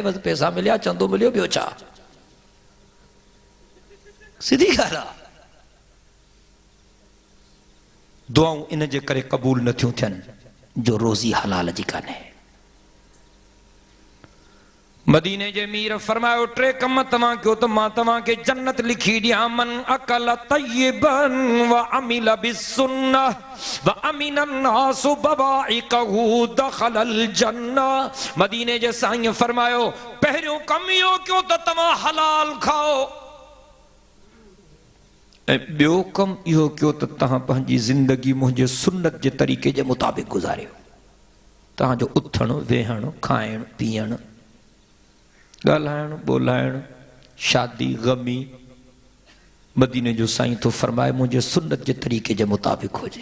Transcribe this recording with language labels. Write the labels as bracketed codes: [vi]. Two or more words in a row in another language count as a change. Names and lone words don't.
[sd] बस पैसा मिलिया, चंदो मिलियो, ॿियो छा, सिधी ॻाल्हि आहे। दुआऊं इन जे करे क़बूल नथियूं थियनि जो रोज़ी हलाल जी कान्हे। मदीने जे मीर फरमायो, टे कम तव्हां कयो त मां तव्हांखे जन्नत लिखी ॾियां। [ar] من أكل طيبا وعمل بالسنة وأمن الناس بوائقه دخل الجنة. [sd] मदीने जे साईं फरमायो, पहिरियों कम इहो कयो त तव्हां हलाल खाओ, ऐं ॿियो कम इहो कयो त तव्हां पंहिंजी ज़िंदगी मुंहिंजे सुन्नत जे तरीक़े जे मुताबिक़ गुज़ारियो। तव्हांजो उथणु वेहणु खाइणु पीअणु ॻाल्हाइणु ॿोलाइणु शादी ग़मी मदीने जो साईं तो फरमाए मुंहिंजे सुन्नत जे तरीक़े जे मुताबिक़ हुजे।